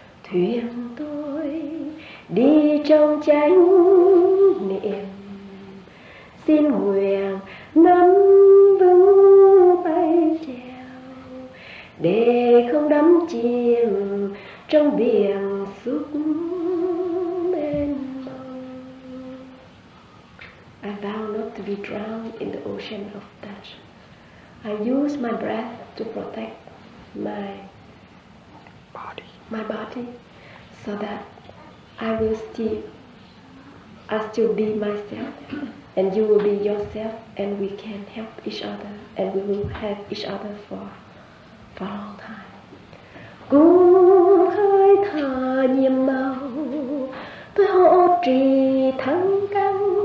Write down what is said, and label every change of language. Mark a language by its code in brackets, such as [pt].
[vi] Thuyền tôi đi trong chánh niệm, xin nguyện nắm vững tay chèo để không đắm chìm trong biển xúc mênh mông. [en] I vow not to be drowned in the ocean of passion. I use my breath to protect my body, so that I still be myself, and you will be yourself, and we can help each other, and we will have each other for a long time. [vi] Cùng hơi thở nhiệm màu, tôi hộ trì thắng căn,